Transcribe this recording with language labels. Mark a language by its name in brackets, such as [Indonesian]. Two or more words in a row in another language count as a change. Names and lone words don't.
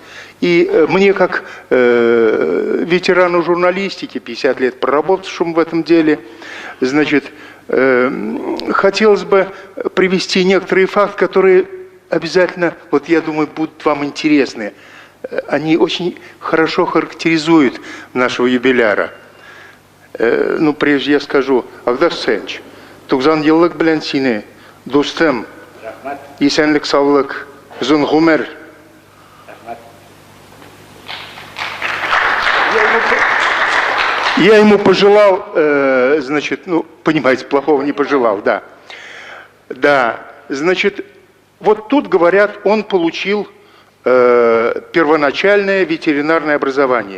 [Russian] И мне, как ветерану журналистики, 50 лет проработавшему в этом деле, значит, хотелось бы привести некоторые факты, которые обязательно, вот я думаю, будут вам интересны. Они очень хорошо характеризуют нашего юбиляра. Ну, прежде я скажу, [Tatar] Агдас Хусаинович, тугзан еллык белән сине, дустым, исәнлек саулык, озын гомер. [Russian] Я ему пожелал, значит, ну, понимаете, плохого не пожелал, да. Да, значит, вот тут, говорят, он получил первоначальное ветеринарное образование.